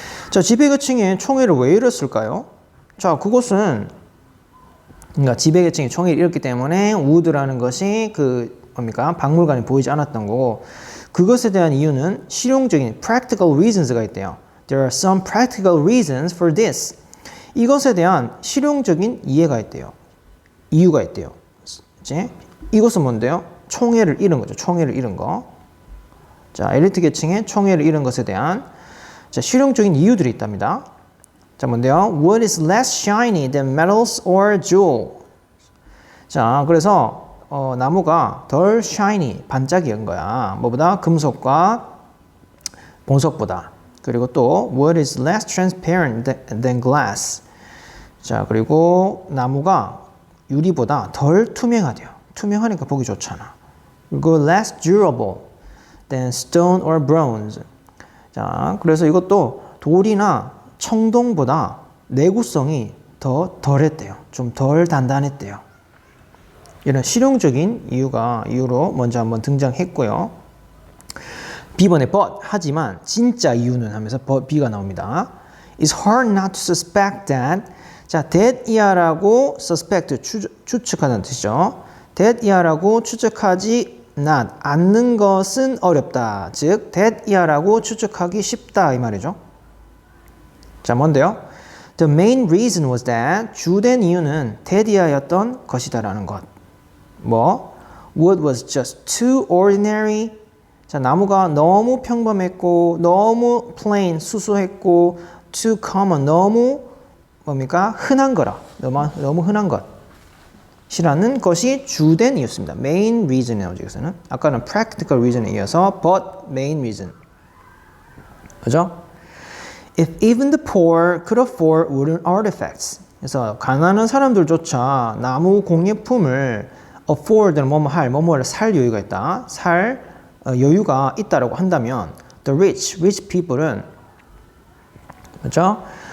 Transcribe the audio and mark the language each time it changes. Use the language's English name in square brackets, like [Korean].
[Korean] 자, 지배계층의 총애를 왜 잃었을까요? 자, 그것은 그러니까 지배계층의 총애를 잃었기 때문에 wood라는 것이 박물관에 보이지 않았던 거고, 그것에 대한 이유는 실용적인 [English] practical reasons [Korean] 가 있대요. [English] There are some practical reasons for this. [Korean] 이것에 대한 실용적인 이유가 있대요. 이제 이것은 뭔데요? 총애를 잃은 거죠. 총애를 잃은 거. 자, 엘리트 계층의 총애를 잃은 것에 대한 실용적인 이유들이 있답니다. 자, 뭔데요? [English] Wood is less shiny than metals or jewel. [Korean] 자, 그래서 나무가 덜 shiny, 반짝이한 거야. 뭐보다? 금속과 보석보다. 그리고 또 [English] wood is less transparent than glass. [Korean] 자, 그리고 나무가 유리보다 덜 투명하대요. 투명하니까 보기 좋잖아. [English] 그리고 less durable than stone or bronze. [Korean] 자, 그래서 이것도 돌이나 청동보다 내구성이 더 덜했대요. 좀 덜 단단했대요. 이런 실용적인 이유로 먼저 한번 등장했고요. B번에 but 하지만 진짜 이유는 하면서 B가 나옵니다. [English] It's hard not to suspect that. [Korean] 자, that 이하라고 suspect 추측하는 뜻이죠. that 이하라고 추측하지 not 않는 것은 어렵다. 즉 that 이하라고 추측하기 쉽다 이 말이죠. 자, 뭔데요? [English] The main reason was that [Korean] 주된 이유는 that 이하였던 것이다라는 것. 뭐? [English] Wood was just too ordinary. [Korean] 자, 나무가 너무 평범했고 너무 plain, 수수했고 [English] too common, [Korean] 너무 뭡니까? 흔한 거라. 너무 흔한 것이라는 것이 주된 이유였습니다. [English] main reason [Korean] 이 나오죠. 여기서는. 아까는 [English] practical reason [Korean] 에 이어서 [English] but main reason. [Korean] 그죠? [English] If even the poor could afford wooden artifacts. [Korean] 그래서 가난한 사람들조차 나무 공예품을 afford는 뭐뭐를 살 여유가 있다. 살 여유가 있다라고 한다면 [English] the rich people [Korean] 은 그렇죠?